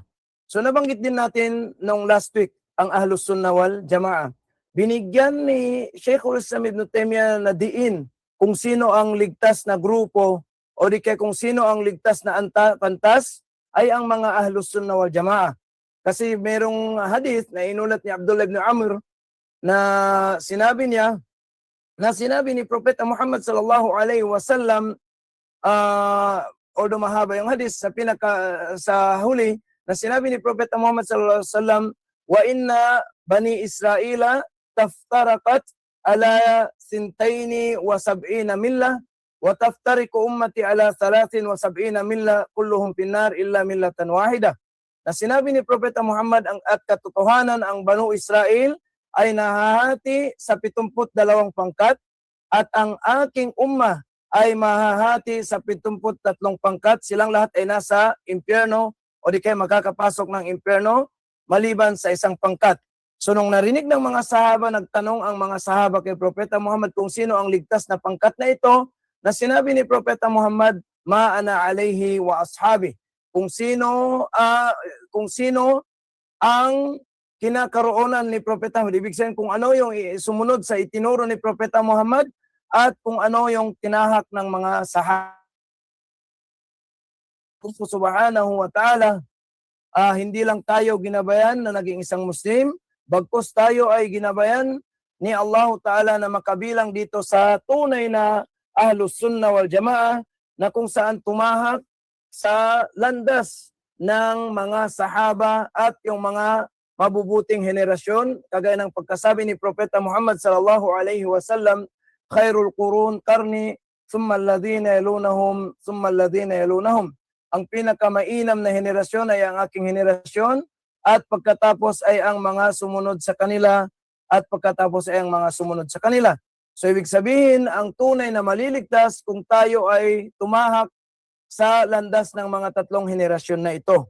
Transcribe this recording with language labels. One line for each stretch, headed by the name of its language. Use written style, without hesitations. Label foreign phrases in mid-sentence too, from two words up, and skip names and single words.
Filipino: So nabanggit din natin nung
English: last week
Filipino: ang Ahlus Sunnah wal Jamaah. Binigyan ni Sheikhul Islam Ibn Taymiyyah na diin kung sino ang ligtas na grupo o di kaya kung sino ang ligtas na pantas ay ang mga Ahlus Sunnah wal Jamaah. Kasi merong hadith na inulat ni Abdullah ibn Amr na sinabi niya, na sinabi ni Propeta Muhammad
Arabic: صلى الله عليه وسلم,
Filipino: although mahaba yung hadith, sa huli na sinabi ni Propeta Muhammad
Arabic: صلى الله عليه وسلم وإن بني إسرائيل تفترقت على ثنتين وسبعين ملة وتفترق أمتي على 73 ملة كلهم في النار إلا ملة واحدة.
Filipino: Na sinabi ni Propeta Muhammad at katotohanan ang Banu Israel ay nahahati sa 72 pangkat at ang aking ummah ay mahahati sa 73 pangkat. Silang lahat ay nasa impyerno o di kaya makakapasok ng impyerno maliban sa isang pangkat. So nung narinig ng mga sahaba, nagtanong ang mga sahaba kay Propeta Muhammad kung sino ang ligtas na pangkat na ito, na sinabi ni Propeta Muhammad,
Arabic: ما أنا عليه وأصحابي.
Filipino: Kung sino ang kinakaroonan ni Propeta Muhammad, ibig sabihin kung ano yung sumunod sa itinuro ni Propeta Muhammad at kung ano yung tinahak ng mga sahaba.
Arabic: Kung سبحانه وتعالى,
Filipino: hindi lang tayo ginabayan na naging isang Muslim, bagkus tayo ay ginabayan ni
Arabic: الله تعالى
Filipino: na makabilang dito sa tunay na Ahlus Sunnah wal Jamaah, na kung saan tumahak sa landas ng mga sahaba at yung mga mabubuting henerasyon, kagaya ng pagkasabi ni Propeta Muhammad
Arabic: صلى الله عليه وسلم خير القرون قرني ثم الذين يلونهم ثم الذين يلونهم.
Filipino: Ang pinakamainam na henerasyon ay ang aking henerasyon, at pagkatapos ay ang mga sumunod sa kanila, at pagkatapos ay ang mga sumunod sa kanila. So ibig sabihin, ang tunay na maliligtas kung tayo ay tumahak sa landas ng mga tatlong henerasyon na ito.